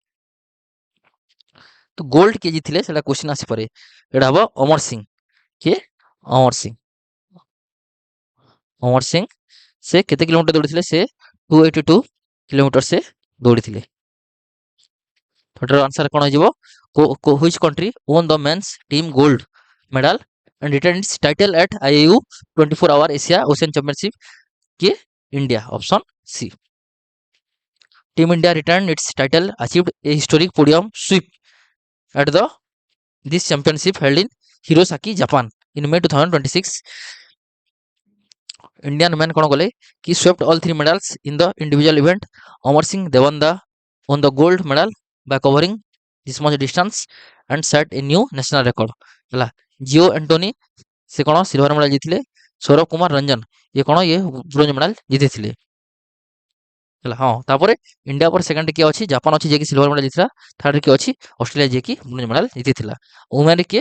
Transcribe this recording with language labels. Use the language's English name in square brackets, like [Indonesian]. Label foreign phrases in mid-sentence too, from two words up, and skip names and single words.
[Odia] ତ ଗୋଲ୍ଡ କିଏ ଜିତିଥିଲେ ସେଟା କ୍ୱେଶ୍ଚିନ୍ ଆସିପାରେ। ଏଇଟା ହବ ଅମର ସିଂ। କିଏ? ଅମର ସିଂ। ଅମର ସିଂ ସେ କେତେ କିଲୋମିଟର ଦୌଡ଼ିଥିଲେ? ସେ 282 କିଲୋମିଟର ସେ ଦୌଡ଼ିଥିଲେ। ଏଟାର ଆନ୍ସର କଣ ହେଇଯିବ? [English] which country won the men's team gold medal and retained its title at IAU 24-hour Asia Ocean Championship? [Odia] କିଏ? ଇଣ୍ଡିଆ। [English] option C. Team India retained its title, achieved a historic podium sweep at this championship held in Hirosaki, Japan in May 2026. Indian men [Odia] କଣ କଲେ? [English] କି swept all three medals in the individual event. Amar Singh Devanda won the gold medal by covering this much distance and set a new national record ହେଲା। [Odia] ଜିଓ ଆଣ୍ଟୋନି ସେ କଣ [English] silver medal [Odia] ଜିତିଥିଲେ। ସୌରଭ କୁମାର ରଞ୍ଜନ ଇଏ କଣ? ଇଏ [English] bronze medal [Odia] ଜିତିଥିଲେ ହେଲା। ହଁ ତାପରେ ଇଣ୍ଡିଆ ପରେ ସେକେଣ୍ଡ କିଏ ଅଛି? ଜାପାନ ଅଛି ଯିଏକି [English] silver medal [Odia] ଜିତିଥିଲା। ଥାର୍ଡରେ କିଏ ଅଛି? ଅଷ୍ଟ୍ରେଲିଆ ଯିଏକି [English] bronze medal [Odia] ଜିତିଥିଲା। ଓମେନରେ କିଏ?